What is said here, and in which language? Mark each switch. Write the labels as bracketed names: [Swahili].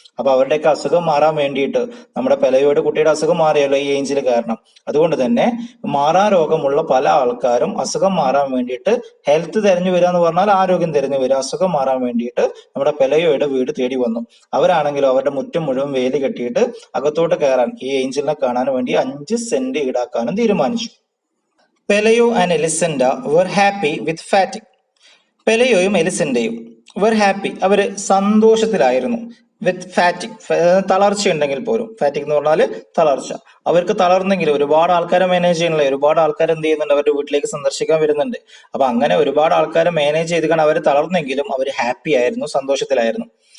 [Malayalam] അപ്പൊ അവരുടെയൊക്കെ അസുഖം മാറാൻ വേണ്ടിയിട്ട്, നമ്മുടെ പെലയോട് കുട്ടിയുടെ അസുഖം മാറിയല്ലോ ഈ ഏഞ്ചിൽ കാരണം, അതുകൊണ്ട് തന്നെ മാറാ രോഗമുള്ള പല ആൾക്കാരും അസുഖം മാറാൻ വേണ്ടിയിട്ട് ഹെൽത്ത് തെരഞ്ഞു വരിക എന്ന് പറഞ്ഞാൽ ആരോഗ്യം തെരഞ്ഞു വരിക, അസുഖം മാറാൻ വേണ്ടിയിട്ട് നമ്മുടെ പെലയോയുടെ വീട് തേടി വന്നു. അവരാണെങ്കിലും അവരുടെ മുറ്റം മുഴുവൻ വേലി കെട്ടിയിട്ട് അകത്തോട്ട് കയറാൻ, ഈ ഏഞ്ചലിനെ കാണാൻ വേണ്ടി 5 സെന്റ് ഈടാക്കാനും തീരുമാനിച്ചു. [English] Pelayo and Elisenda were happy with fatigue. [Malayalam] പെലയോയും എലിസെൻഡയും [English] were happy, [Malayalam] അവര് സന്തോഷത്തിലായിരുന്നു, [English] with fatigue, [Malayalam] തളർച്ച ഉണ്ടെങ്കിൽ പോലും. ഫാറ്റിക് എന്ന് പറഞ്ഞാൽ തളർച്ച. അവർക്ക് തളർന്നെങ്കിലും ഒരുപാട് ആൾക്കാരെ മാനേജ് ചെയ്യണല്ലേ, ഒരുപാട് ആൾക്കാർ എന്ത് ചെയ്യുന്നുണ്ട്, അവരുടെ വീട്ടിലേക്ക് സന്ദർശിക്കാൻ വരുന്നുണ്ട്. അപ്പൊ അങ്ങനെ ഒരുപാട് ആൾക്കാരെ മാനേജ് ചെയ്ത് അവർ തളർന്നെങ്കിലും അവർ ഹാപ്പി ആയിരുന്നു, സന്തോഷത്തിലായിരുന്നു.